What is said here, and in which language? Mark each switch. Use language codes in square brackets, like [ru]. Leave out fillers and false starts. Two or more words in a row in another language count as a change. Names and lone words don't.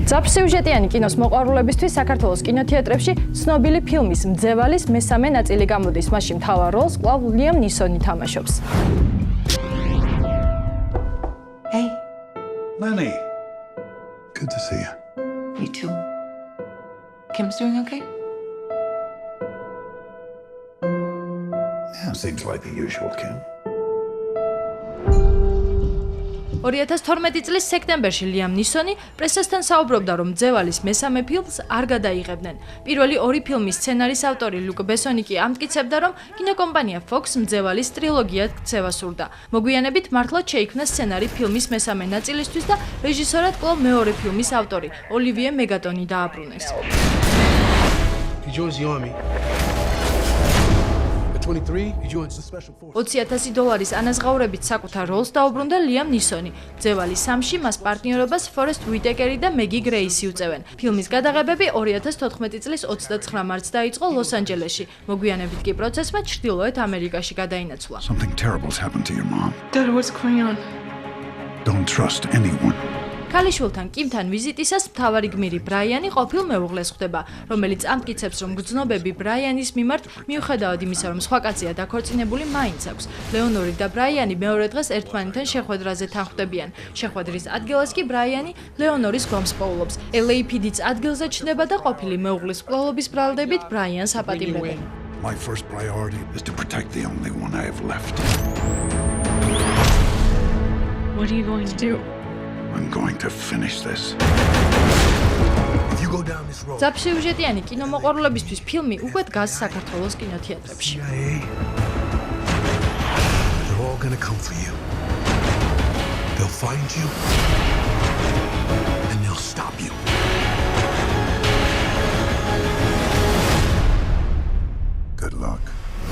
[ka] ძაფსიუჟეტიანი კინოს მოყვარულებისთვის საქართველოს კინოთეატრებში ცნობილი ფილმის მძევალის მესამე ნაწილი გამოდის. მასში მთავარ როლს კვლავ ლიამ ნისონი თამაშობს. [en] Hey. Lenny. Good to see you. You too. Kim's doing okay? Yeah, seems like the usual, Kim. [ka] 2012 წლის სექტემბერში ლიამ ნისონი პრესასთან საუბრობდა, რომ მძევალის მესამე ფილმს არ გადაიღებდნენ. პირველი ორი ფილმის სცენარის ავტორი ლუკ ბესონი კი ამტკიცებდა, რომ კინოკომპანია Fox მძევალის ტრილოგიად ქცევა სურდა. მოგვიანებით მართლაც შეიქმნა სცენარი ფილმის მესამე ნაწილისთვის და რეჟისორად კვლავ მეორე ფილმის ავტორი ოლივიე მეგატონი დააბრუნეს. [en] He joins the army. At 23, he joins the special forces. [ka] $20,000 ანაზღაურებით საკუთარ როლს დაუბრუნდა ლიამ ნისონი. მძევალის 3-ში მას პარტნიორობას ფორესტ უიტეკერი და მეგი გრეისი უწევენ. ფილმის გადაღებები 2014 წლის 29 მარტს დაიწყო ლოს-ანჯელესში. მოგვიანებით კი პროცესმა ჩრდილოეთ ამერიკაში გადაინაცვლა. [en] Something terrible's happened to your mom. Dad, what's going on? Don't trust anyone. [ka] ქალიშვილთან კიმთან ვიზიტისას მთავარი გმირი ბრაიანი ყოფილ მეუღლეს ხვდება, რომელიც ამტკიცებს, რომ გრძნობები ბრაიანის მიმართ მიუხედავად იმისა, რომ სხვა კაცია დაქორწინებული, მაინც აქვს. ლეონორი და ბრაიანი მეორე დღეს ერთმანეთთან შეხვედრაზე თანხვდებიან. შეხვედრის ადგილას კი ბრაიანი ლეონორის გვამს პოულობს. LAPD-ც ადგილზე ჩნდება და ყოფილი მეუღლის მკვლელობის ბრალდებით ბრაიანს აპატიმრებენ. [en] My first priority is to protect the only one I have left. What are you going to do? I'm going to finish this. If you go down this road, [ka] ძაფსიუჟეტიანი კინომოყვარულებისთვის ფილმი უკვე დგას საქართველოს კინოთეატრებში. [en] CIA, they're all gonna come for you. They'll find you, and they'll stop you. Good luck.